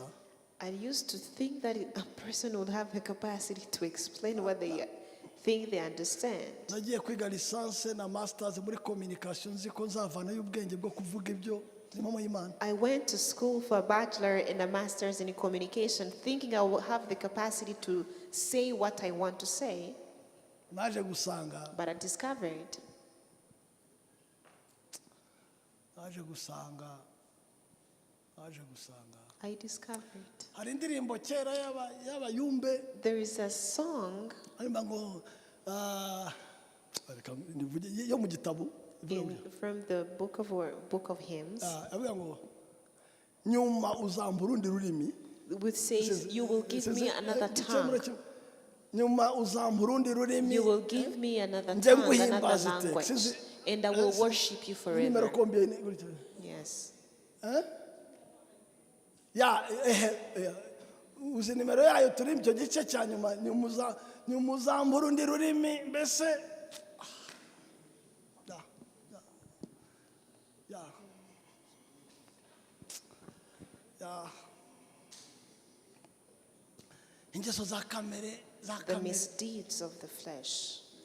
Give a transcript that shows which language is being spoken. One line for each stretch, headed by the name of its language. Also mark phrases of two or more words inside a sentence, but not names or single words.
English: I used to think that a person would have the capacity to explain what they think they understand.
Kinyarwanda: nagiye kwiga lisanse na masters muri communication, nzi ko nzavanayo ubwenge bwo kuvuga ibyo impamo y'Imana.
English: I went to school for a bachelor and a master's in communication, thinking I would have the capacity to say what I want to say,
Kinyarwanda: naje gusanga
English: but I discovered
Kinyarwanda: hari indirimbo kera y'abayumbe,
English: there is a song
Kinyarwanda: harimo ngo yo mu gitabo
English: from the book of hymns,
Kinyarwanda: avuga ngo nyuma uzamba urundi rurimi,
English: which says, "You will give me another tongue.
Kinyarwanda: nyuma uzamba urundi rurimi,
English: You will give me another
Kinyarwanda: nje
English: tongue, another
Kinyarwanda: nguhimbaza
English: language,
Kinyarwanda: iteka."
English: and I will worship you forever." Yes.
Kinyarwanda: uzi nimero yayo turi icyo gice cya nyuma, nyuma uzamba urundi rurimi, mbese ingeso za kamere,
English: The misdeeds of the flesh.